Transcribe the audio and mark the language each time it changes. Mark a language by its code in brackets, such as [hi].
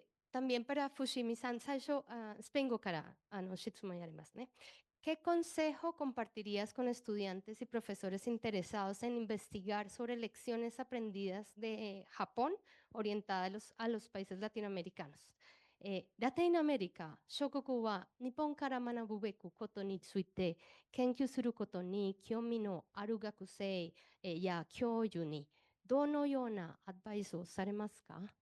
[es] También para [ja] Fushimi-san, 最初、スペイン語から質問やりますね。 [es] ¿Qué consejo compartirías con estudiantes y profesores interesados en investigar sobre lecciones aprendidas de Japón orientadas a los países latinoamericanos? [ja] Latinoamérica, 諸国は日本から学ぶべくことについて研究することに興味のある学生や教授にどのようなアドバイスをされますか？